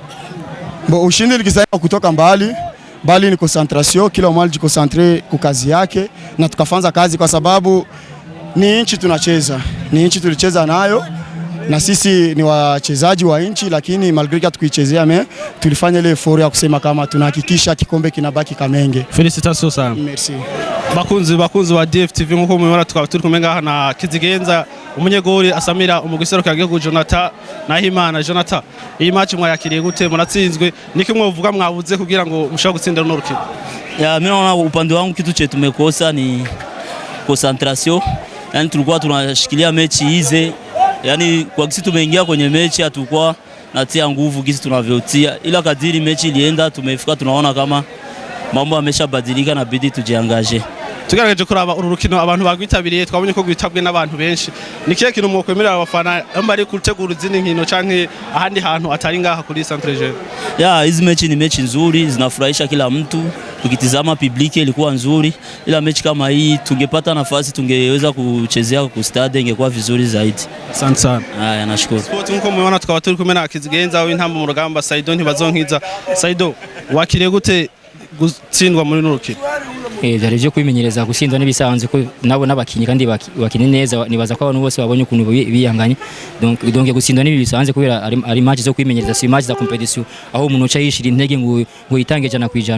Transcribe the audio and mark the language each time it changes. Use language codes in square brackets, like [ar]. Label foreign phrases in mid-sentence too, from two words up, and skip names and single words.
[sw] Ushindi nikizani kutoka mbali ni concentration, kila mmoja jikoncentre kwa kazi yake na tukafanza kazi kwa sababu ni inchi tunacheza. Ni inchi tulicheza nayo na sisi ni wachezaji wa inchi, lakini malgré tukichezea tulifanya ile effort ya kusema kama tunahakikisha kikombe kinabaki Kamenge. Felicitations sana. [fr] Merci. [rn] Bakunzi wa DFTV nkuko mubibona tukaba turi kumenga na Kizigenza umunyegori asamira umugiseruka gihugu Jonathan Nahimana. Jonathan, iyi match mwayakiriye gute? Muratsinzwe niki mwovuga mwabuze kugira ngo mushaka gutsinda runo rukino? [sw] Mimi naona upande wangu kitu chetu tumekosa ni concentration. Yani tulikuwa tunashikilia mechi hizi, yani kwa kisi tumeingia kwenye mechi hatakuwa natia nguvu kisi tunavyotia, ila kadiri mechi ilienda tumefika tunaona kama mambo ameshabadilika na bidi tujiangaje. [rn] Tugerageje kuraba uru rukino abantu bagwitabiriye twabonye ko gwitabwe n'abantu benshi. Ni kiye kintu mu kwemerera abafana bari gutegura izindi nkino canke ahandi hantu atari ngaha kuri Centre Jeune? [sw] Hizi mechi ni mechi nzuri, zinafurahisha kila mtu. Tukitizama publiki ilikuwa nzuri, ila mechi kama hii tungepata nafasi tungeweza kuchezea ku stade ingekuwa vizuri zaidi. Asante sana. Haya, nashukuru. [rn] Sport nko muona tukaba turi kumena akizigenza w'intamba mu rugamba Saido ntibazonkiza. Saido wakire gute gutsindwa muri nurukino? Byari byo kwimenyereza gutsindwa n'ibisanzwe ko nabo nabakinyi kandi bakine neza, nibaza ko abantu bose babonye ukuntu biyanganye. Donc gutsindwa n'ibisanzwe kubera ari match zo kwimenyereza, si match za competition aho umuntu uca yishira intege ngo yitange jana kwijana.